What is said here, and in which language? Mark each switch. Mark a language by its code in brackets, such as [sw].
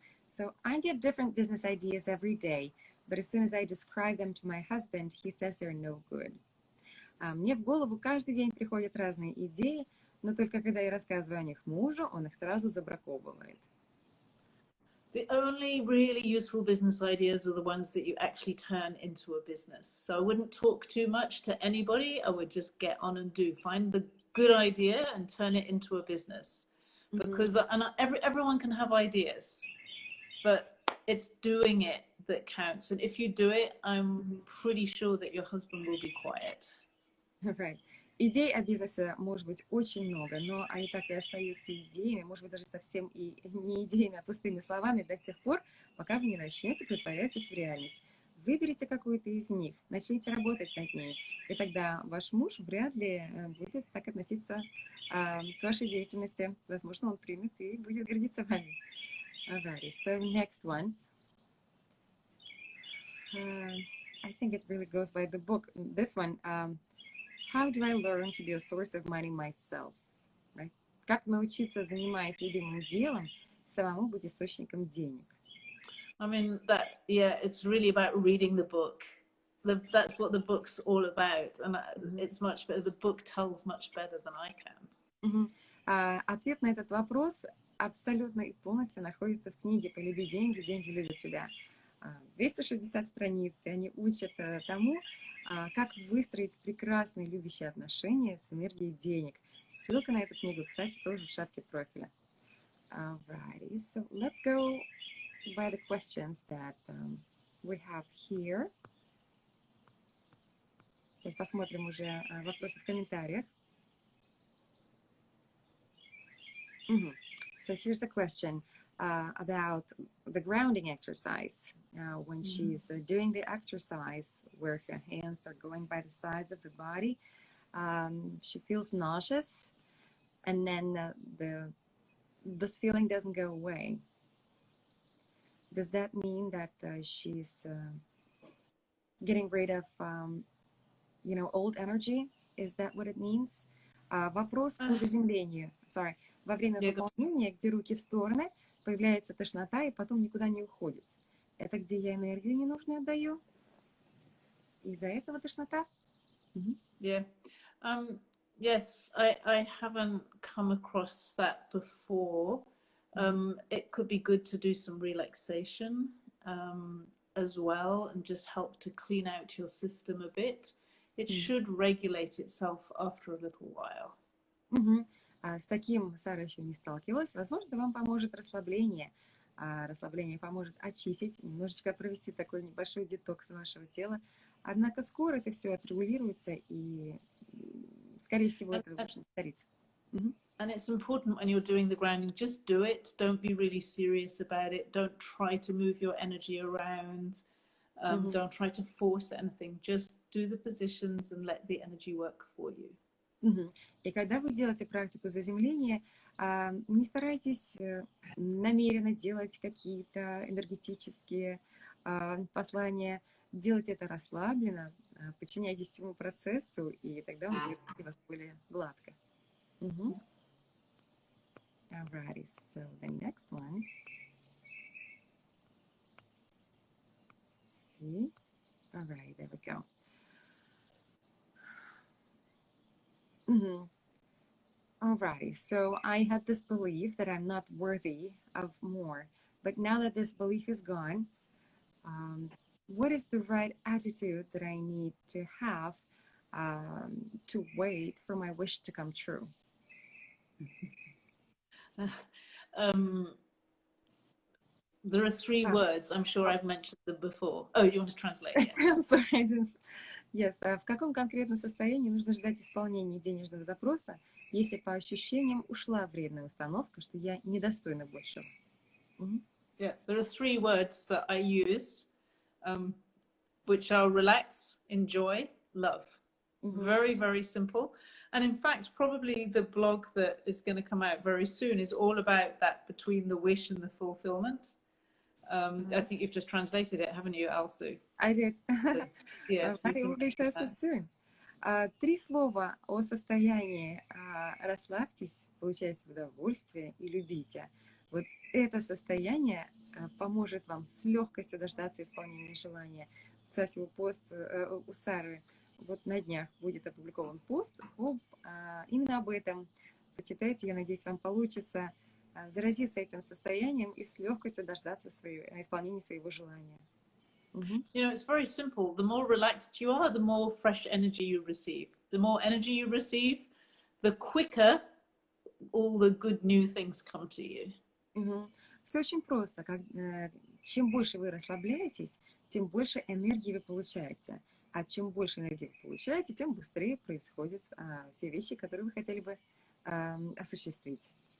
[en] So I get different business ideas every day, but as soon as I describe them to my husband, he says they're no good. [ru] Мне в голову каждый день приходят разные идеи, но только когда я рассказываю о них мужу, он их сразу забраковывает. [en] The only really useful business ideas are the ones that you actually turn into a business. So I wouldn't talk too much to anybody. I would just get on and do. Find the good idea and turn it into a business. Because everyone can have ideas, but it's doing it that counts. And if you do it, I'm pretty sure that your husband will be quiet. Right. [ru] Идей о бизнесе может быть очень много, но они так и остаются идеями, может быть, даже совсем и не идеями, а пустыми словами до тех пор, пока вы не начнете притворять их в реальность. Выберите какую-то из них, начните работать над ней, и тогда ваш муж вряд ли будет так относиться к вашей деятельности. Возможно, он примет и будет гордиться вами. [en] Alrighty, so next one. I think it really goes by the book. This one, how do I learn to be a source of money myself? Right? [ru] Как научиться, занимаясь любимым делом, самому быть источником денег? [en] I mean, it's really about reading the book. That's what the book's all about. And it's much better. The book tells much better than I can. [ru] Ответ на этот вопрос абсолютно и полностью находится в книге «Полюби деньги, деньги любят тебя». 260 страниц, и они учат тому, как выстроить прекрасные любящие отношения с энергией денег. Ссылка на эту книгу, кстати, тоже в шапке профиля. [en] Alrighty, so let's go by the questions that we have here. [ru] Сейчас посмотрим уже вопросы в комментариях. [en] So here's a question about the grounding exercise. When she's doing the exercise where her hands are going by the sides of the body, she feels nauseous, and then this feeling doesn't go away. Does that mean that she's getting rid of, old energy? Is that what it means? [ru] Вопрос по заземлению. [en] Sorry. [ru] Во время выполнения, где руки в стороны, появляется тошнота и потом никуда не уходит. Это где я энергию ненужную отдаю? Из-за этого тошнота? [en] Yeah. Yes, I haven't come across that before. It could be good to do some relaxation as well and just help to clean out your system a bit. It should regulate itself after a little while. [ru] С таким Сара еще не сталкивалась. Возможно, вам поможет расслабление. Расслабление поможет очистить, немножечко провести такой небольшой детокс вашего тела. Однако скоро это все отрегулируется, и, скорее всего, это должно повториться. [en] And it's important when you're doing the grounding, just do it. Don't be really serious about it. Don't try to move your energy around. Don't try to force anything. Just do the positions and let the energy work for you. [ru] И когда вы делаете практику заземления, не старайтесь намеренно делать какие-то энергетические послания. Делайте это расслабленно, подчиняйтесь всему процессу, и тогда он будет у вас более гладко. [en] Alrighty, so the next one. See? Alright, there we go. Alrighty, so I had this belief that I'm not worthy of more, but now that this belief is gone, what is the right attitude that I need to have to wait for my wish to come true? There are three words. I'm sure I've mentioned them before. Oh, you want to translate? I'm sorry, I didn't. Yes, [ru] а в каком конкретном состоянии нужно ждать исполнения денежного запроса, если по ощущениям ушла вредная установка, что я недостойна большего? Мгм. [en] Yeah, there are three words that I use, um, which are relax, enjoy, love. Мгм. Very, very simple. And in fact, probably the blog that is going to come out very soon is all about that between the wish and the fulfillment. I think you've just translated it, haven't you, Alsu? I did. Yes, you But it can will be mention so that. soon. [ru] Три слова о состоянии «расслабьтесь», получайте удовольствие и любите. Вот это состояние поможет вам с легкостью дождаться исполнения желания. Кстати, у Сары вот на днях будет опубликован пост именно об этом. Почитайте, я надеюсь, вам получится заразиться этим состоянием и с легкостью дождаться исполнения своего желания. [en] You know, it's very simple. The more relaxed you are, the more fresh energy you receive. The more energy you receive, the quicker all the good new things come to you. [ru] Все очень просто. Чем больше вы расслабляетесь, тем больше энергии вы получаете. А чем больше энергии вы получаете, тем быстрее происходят все вещи, которые вы хотели бы осуществить.